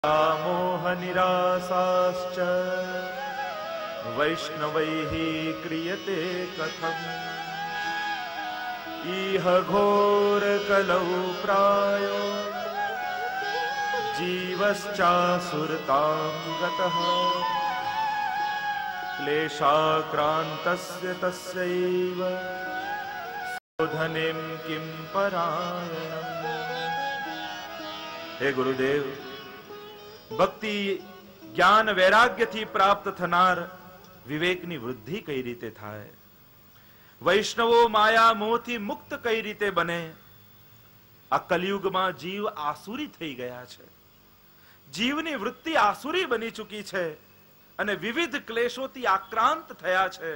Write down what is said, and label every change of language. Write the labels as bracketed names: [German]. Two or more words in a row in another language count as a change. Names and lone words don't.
[Sanskrit] मोहनिरासाश्च वैष्णवैः क्रियते कथम् इह घोरकलौ प्रायो जीवश्चासुरतां गतः क्लेशाक्रान्तस्य तस्यैव शोधनें किं परायणम्। हे गुरुदेव, [Gujarati] ભક્તિ જ્ઞાન વૈરાગ્યથી પ્રાપ્ત થનાર વિવેકની વૃદ્ધિ કઈ રીતે થાય? વૈષ્ણવો માયા મોહથી મુક્ત કઈ રીતે બને? આ કલિયુગમાં જીવ આસુરી થઈ ગયા છે. જીવની વૃત્તિ આસુરી બની ચૂકી છે અને વિવિધ ક્લેશોથી આક્રાંત થયા છે.